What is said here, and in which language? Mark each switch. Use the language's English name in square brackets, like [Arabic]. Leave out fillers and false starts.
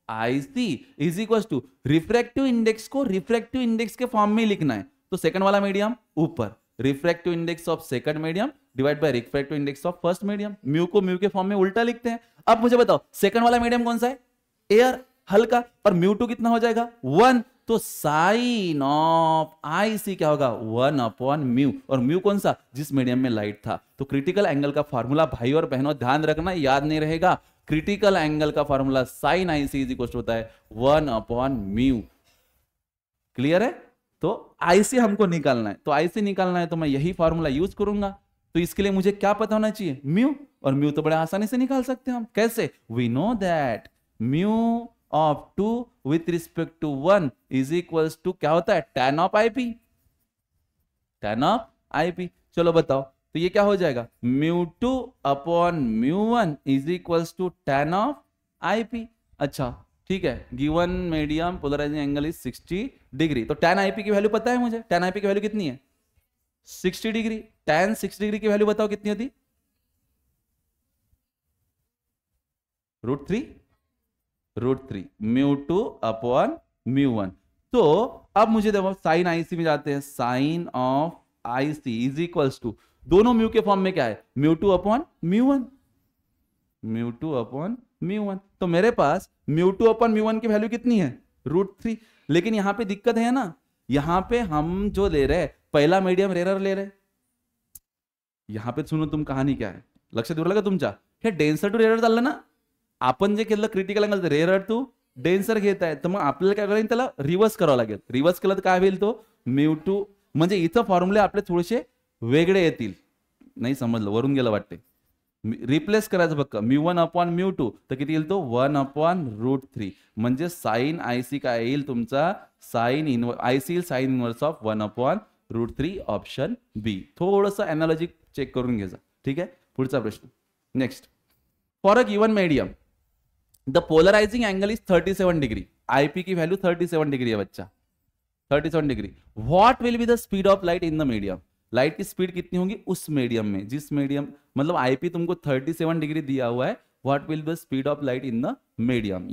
[Hindi] IC is equal to refractive index को refractive index के form में लिखना है, तो सेकंड वाला मीडियम ऊपर, refractive index of second medium divide by refractive index of first medium, mu को म्यू के फॉर्म में उल्टा लिखते हैं। अब मुझे बताओ सेकंड वाला मीडियम कौन सा है? एयर, हल्का, और म्यू टू कितना हो जाएगा? 1, तो साइन ऑफ IC क्या होगा? 1 अपॉन म्यू, और म्यू कौन सा? जिस मीडियम में लाइट था। तो क्रिटिकल एंगल का फॉर्मूला भाई और बहनों ध्यान रखना, याद नहीं रहेगा, क्रिटिकल एंगल का formula sine IC is equal होता है 1 अपॉन म्यू। क्लियर है? तो IC हमको निकालना है, तो IC निकालना है तो मैं यही फॉर्मूला यूज करूंगा। तो इसके लिए मुझे क्या पता होना चाहिए? म्यू, और म्यू तो बड़े आसानी से निकाल सकते हैं हम। कैसे? [English] we know that mu of 2 with respect to 1 is equals to [Hindi] क्या होता है? tan of IP, tan of IP। चलो बताओ, तो ये क्या हो जाएगा? μ2 upon μ1 is equals to tan of IP। अच्छा ठीक है, given medium polarising angle is 60 degree, तो tan IP की वैल्यू पता है मुझे? tan IP की वैल्यू कितनी है? 60 डिग्री। tan 60 डिग्री की वैल्यू बताओ कितनी होती? √3, √3 μ2 अपॉन μ1। तो अब मुझे देखो साइन IC में जाते हैं, sign of IC is equals to, दोनों म्यू के फॉर्म में क्या है? μ2 अपॉन μ1, μ2 अपॉन μ1। तो मेरे पास μ2 अपॉन μ1 की वैल्यू कितनी है? √3। लेकिन यहां पे दिक्कत है ना, यहां पे हम जो ले रहे हैं पहिला मीडियम रेरर ले रहे, यहां पे सुनो तुम कहानी क्या है, [Marathi] लक्षात येऊ लागलं तुमच्या? हे डेन्सर टू रेरर चाललं ना, आपण जे केलं critical angle rarer to denser घेत आहे, तर मग आपल्याला काय करायला त्याला रिव्हर्स करावं लागेल। रिव्हर्स केलं तर काय होईल? तो μ2, म्हणजे इथं फॉर्म्युले आपले थोडेसे वेगळे येतील। नाही समजलं, वरून गेलं वाटते, रिप्लेस करायचं फक्त μ1 अपॉन μ2, तर किती येईल? तो 1 अपॉन √3, म्हणजे साइन IC काय येईल तुमचा? साइन IC येईल sine inverse of 1 upon √3, option बी। थोडंसं एनालॉजी चेक करून घ्यायचा, ठीक आहे? पुढचा प्रश्न, [English] next, for a given medium the polarising angle is 37 degree, [Hindi] IP की वैल्यू 37 डिग्री है बच्चा, [English] 37 degree. What will be the speed of light in the medium? [Hindi] Light की स्पीड कितनी होगी उस मीडियम में, जिस मीडियम, मतलब IP तुमको 37 डिग्री दिया हुआ है, [English] What will be the speed of light in the medium?